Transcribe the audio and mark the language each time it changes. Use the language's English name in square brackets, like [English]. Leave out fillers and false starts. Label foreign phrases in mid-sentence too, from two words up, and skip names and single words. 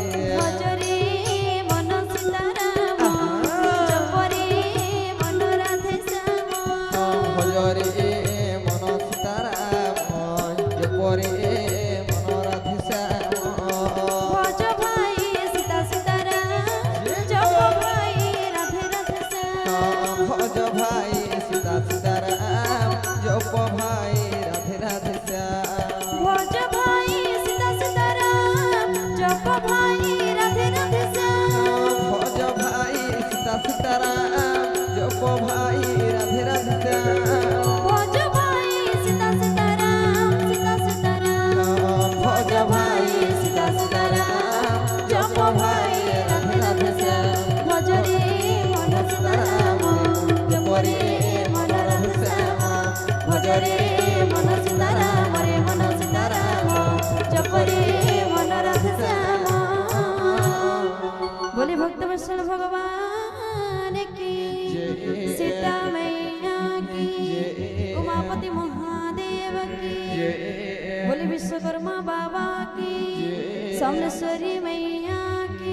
[Odia] ଭଜରେ ମନ ସୀତାରାମ ଜପରେ ମନ ରାଧେ ଶ୍ୟାମ। ଭଜରେ ମନ ସୀତାରାମ ଯେପରି ମନ ରାଧେ ଶ୍ୟାମ। ଭଜ ଭାଇ ସୀତା ସୀତାରାମ ଜପ ଭାଇ ରାଧେ ରାଧେ ଶ୍ୟାମ। ଭଜ ଭାଇ ସୀତା ସୀତାରାମ ଜପ ଭାଇ ରାଧେ ରାଧେ ଶ୍ୟାମ। ଭଜ ଭାଇ ସୀତା ସୀତାରାମ ଜପ ଭାଇ ରାଧେ ରାଧେ ଶ୍ୟାମ। ଭଜ ଭାଇ ସୀତା ସୀତାରାମ ଜପ ଭାଇ ରାଧେ ରାଧେ ଶ୍ୟାମ। ଭଜ ଭାଇ ସୀତା ସୀତାରାମ ସୀତା ସୀତାରାମ ଭଜ ଭାଇ ସୀତା ସୀତାରାମ ଜପ ଭାଇ ରାଧେ ରାଧେ ଶ୍ୟାମ। ଭଜରେ ମନ ସୀତାରାମ ଜପରେ ମନ ରାଧେ ଶ୍ୟାମ। ଭଜରେ ମନ ସୀତାରାମ ରେ ମନ ସୀତାରାମ ଜପରେ ମନ ରାଧେ ଶ୍ୟାମ। [Hindi] बोले भक्त वत्सल भगवान की जय। सीता मैया की जय। उमापति महादेव की जय। बोले विश्वकर्मा बाबा की जय। समलेश्वरी मैया की